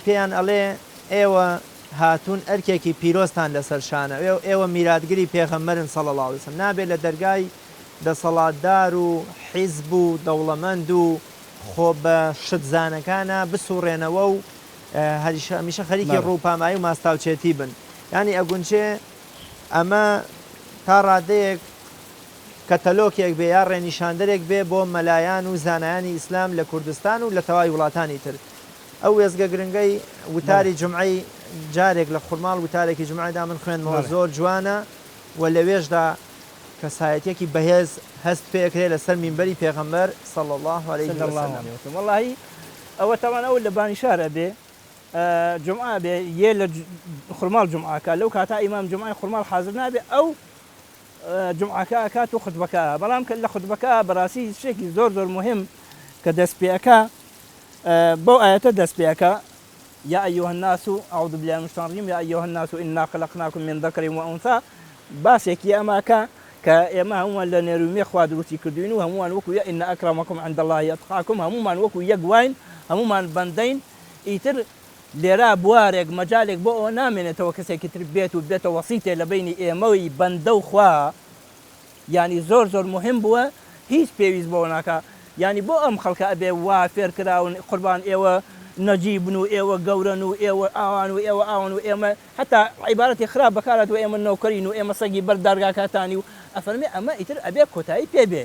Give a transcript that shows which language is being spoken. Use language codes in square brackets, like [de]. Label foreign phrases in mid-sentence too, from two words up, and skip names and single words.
[ckb] پێیان ئەڵێ ئێوە هاتوون ئەرکێکی پیرۆستان لەسەر شانە ئێوە میراتگری پێغەمبەرن [ar] صلی الله علیه وسلم [ckb] نابێت لە دەرگای دەسەڵاتدار و حیزب و دەوڵەمەند و خۆ بە شتزانەکانە بسوڕێنەوە و هەمیشە خەریکی ڕووپامایی و ماستاوچێتی بن ینی ئەگونچێ ئەمە تا ڕادەیەک کەتەلۆکێک بێ یا ڕێنیشاندەرێک بێ بۆ مەلایەن و زانایانی ئیسلام لە کوردستان و لە تەواوی وڵاتانی تر. ئەو وێزگە گرنگەی وتاری جمعەی جارێک لە خوڕماڵ وتارێکی جمعەدا من خوێندمەوە زۆر جوانە و لەوێشدا کەسایەتێکی بەهێز هەست پێکرێت لەسەر مینبەری پێغەمبەر [ar] صلی الله عليه وسلم. [ckb] والله ئەوە تاوان ئەو لە بانی شارە بێ جمعە بێ یە لە خوڕماڵ جمعەکە لەو کاتا ئیمام جمعەی خوڕماڵ حاضر نابێ ئەو جمعەکە کات و خوتبەکە بەڵام کە لە خوتبەکە بەڕاستی شتێکی زۆر زۆر مهم کە دەست پێەکە بۆ ئاەتە دەست پێەکە [ar] يا أيها الناس أعوذ بالله من الشيطان الرجيم يا أيها الناس إنا خلقناكم من ذكر وأنثى [ckb] باسێکی ئەماکە کە ئێمە هەمووان لە نێرومی خوا دروستی کردوین و هەمووان وەکو [ar] ئین ئەکرەمەکم عند الله یەتقاکم [ckb] هەموومان وەکو یەک واین هەموومان بەندەین ئیتر لێرا بوارێک مەجالێک بۆ ئەوە نامێنێتەوە کەسێکی تر بێت و بێتە وەسیتێ لە بینی ئێمەوی بەندە و خوا ینی زۆر زۆر مهم بووە هیچ پێویست بۆ ناکە ینی بۆ ئەم خەڵکە ئەبێ وا فێرکراون قوربان ئێوە نەجیبن و ئێوە گەورن و ئێوە ئاوان و ئێوە ئاوان و ئێمە حتا عیبارەتی خراپ بەکارات و ئێمە نەوکەرین و ئێمە سەگی بەردارگاکاتانی و ئەفەرمێ ئەمە ئیتر ئەبێ کۆتایی پێبێ.